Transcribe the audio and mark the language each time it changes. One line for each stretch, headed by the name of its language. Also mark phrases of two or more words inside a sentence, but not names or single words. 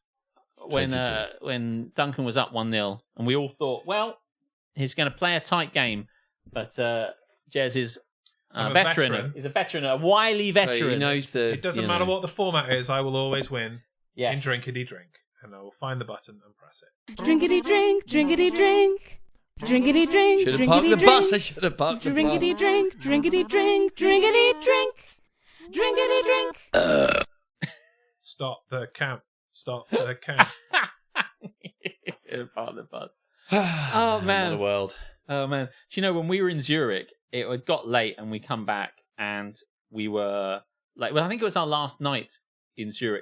English: when Duncan was up 1-0 and we all thought, well, he's going to play a tight game. But Jez is a veteran. He's a veteran, a wily veteran. So he knows the... It doesn't matter what the format is, I will always win yes. in Drinkity Drink. And I will find the button and press it. Drinkity drink, drinkity drink. Drinkity drink, Should have drinkity parked the drink. bus. I should have parked the bus. Drinkity drink, drinkity drink, drinkity drink. Drinkity drink. Stop the count. Stop the count. Should have parked the bus. Oh, man. What a world. Oh, man. Do you know, when we were in Zurich, it got late and we come back and we were like, well, I think it was our last night in Zurich.